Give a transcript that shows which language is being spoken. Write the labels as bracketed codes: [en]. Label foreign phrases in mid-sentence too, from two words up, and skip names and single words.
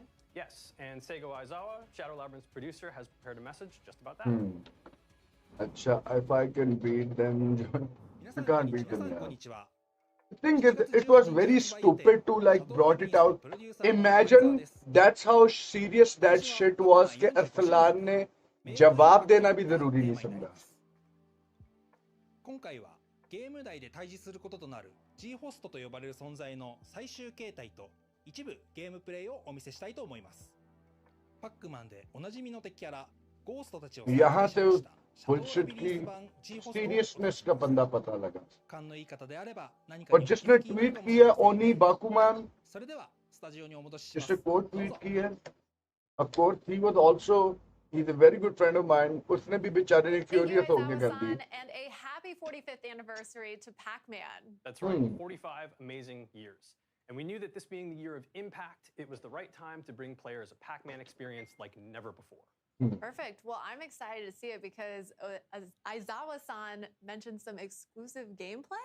[en] Yes, and Seigo Aizawa, Shadow Labyrinth's producer, has prepared a message just about that. Acha, if I can beat them, you can't beat them. Yeah. I think it was very stupid to brought it out. Imagine that's how serious that shit was [hi] कि अरसलान ने जवाब देना भी जरूरी नहीं समझा. [ja] 今回はゲーム内で対峙することとなる G ホストと呼ばれる存在の最終形態と一部ゲームプレイをお見せしたいと思います。パックマンでおなじみの敵キャラゴーストたちを [hi] यहाँ से bullshit की seriousness का बंदा पता लगा. [ja] 勘のいい方であれば何か [hi] और जिसने ट्वीट किया ओनी बाकुमैन, [ja] それではスタジオにお戻しします。 [hi] जिसने कोड ट्वीट की है, [en] of course he was also, he's a very good friend of mine. [hi] उसने भी बेचारे ने furious होके कर दी. [en] And a happy 45th anniversary to Pac-Man. That's right, 45 amazing years. And we knew that this being the year of impact, it was the right time to bring players a Pac-Man experience like never before. Perfect. Well, I'm excited to see it because Aizawa-san mentioned some exclusive gameplay.